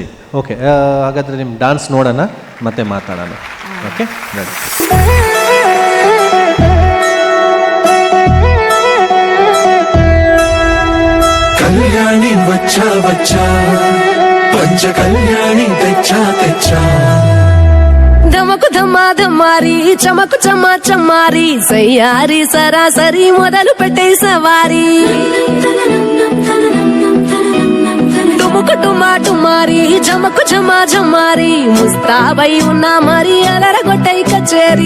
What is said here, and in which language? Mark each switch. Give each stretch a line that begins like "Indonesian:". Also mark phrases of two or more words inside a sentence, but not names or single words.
Kannada: ಓಕೆ, ಹಾಗಾದರೆ ನಿಮ್ಮ ಡ್ಯಾನ್ಸ್ ನೋಡೋಣ, ಮತ್ತೆ ಮಾತಾಡೋಣ. ಓಕೆ, ರೆಡಿ.
Telugu: కల్యాణి బచ్చ బచ్చ, పంచ కల్యాణి తెచ్చ తెచ్చ, ధమకు ధమాధమారి చమకు చమా చమారి సయ్యారి సరాసరి మొదలు పెట్టే సవారి. డుముకు డుమా డుమారి జమకు జమా జమారి, ముస్తాబై ఉన్నా మరి అలరగొట్టై కచేరి.